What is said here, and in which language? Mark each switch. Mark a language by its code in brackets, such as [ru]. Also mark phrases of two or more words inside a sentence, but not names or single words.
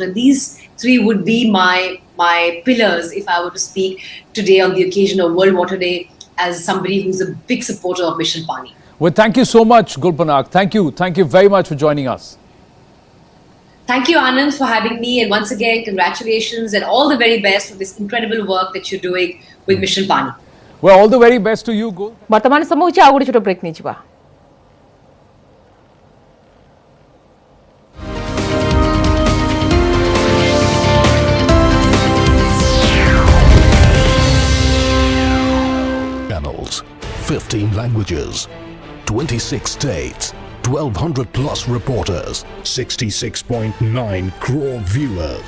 [en] These three would be my pillars if I were to speak today on the occasion of World Water Day as somebody who's a big supporter of Mission Pani. Well, thank you so much, Gulpanak. Thank you very much for joining us. Thank you, Anand, for having me, and once again, congratulations and all the very best for this incredible work that you're doing with Mission Pani. Well, all the very best to you, Gul. [or] ବର୍ତ୍ତମାନ ସମୟ ହେଉଛି ଆଉ ଗୋଟେ ଛୋଟ ବ୍ରେକ୍ ନେଇଯିବା [en] Channels, 15 languages, 26 states, 1,200 plus reporters, 66.9 crore viewers.